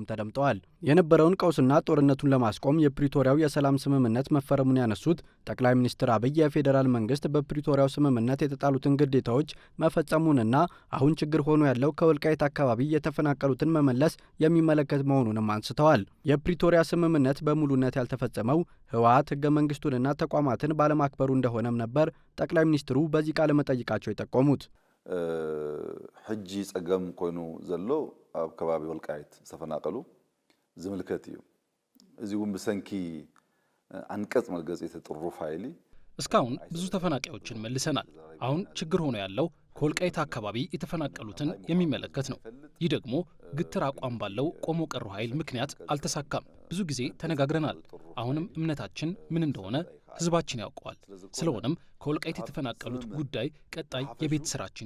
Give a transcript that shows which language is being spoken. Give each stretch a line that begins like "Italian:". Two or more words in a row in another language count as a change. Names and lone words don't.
Amharic: ተደምጠዋል። የነበረውን ቀውስና ጦርነቱን ለማስቆም የፕሪቶሪያው የሰላም ስምምነት መፈረሙን ያነሱት ጠቅላይ ሚኒስትር አብይ የፌዴራል መንግስት በፕሪቶሪያው ስምምነት የተጣሉትን ግዴታዎች መፈጸሙንና አሁን ችግር ሆኖ ያለው ከወልቃይት አካባቢ የተፈናቀሉትን መመለስ የሚመለከት መሆኑንም አንስተዋል። የፕሪቶሪያ ስምምነት በሙሉነት ያልተፈጸመው ህወሓት ህገ መንግስቱንና ተቋማትን ባለማክበሩ እንደሆነም ነበር ጠቅላይ ሚኒስትሩ በዚህ ቃለ መጠይቃቸው የጠቆሙት።
Tigrinya: ሕጂ ጸገም ኮይኑ ዘሎ ኣብ ከባቢ ወልቃይት ዝተፈናቀሉ ዝምልከት እዩ። እዚሁም ብሰንኪ አንቀጽ መልገጽ የተጥሩ ፋይሊ
Amharic: እስካሁን ብዙ ተፈናቃዮችን መልሰናል። አሁን ችግር ሆኖ ያለው ከወልቃይት አካባቢ የተፈናቀሉትን የሚመለከት ነው። ይህ ደግሞ ግትር አቋም ባለው ቆሞ ቀሩ ኃይል ምክንያት አልተሳካም። ብዙ ጊዜ ተነጋግረናል። አሁንም እምነታችን ምን እንደሆነ ህዝባችን ያውቀዋል። ስለሆነም ከወልቃይት የተፈናቀሉት ጉዳይ ቀጣይ የቤት ስራችን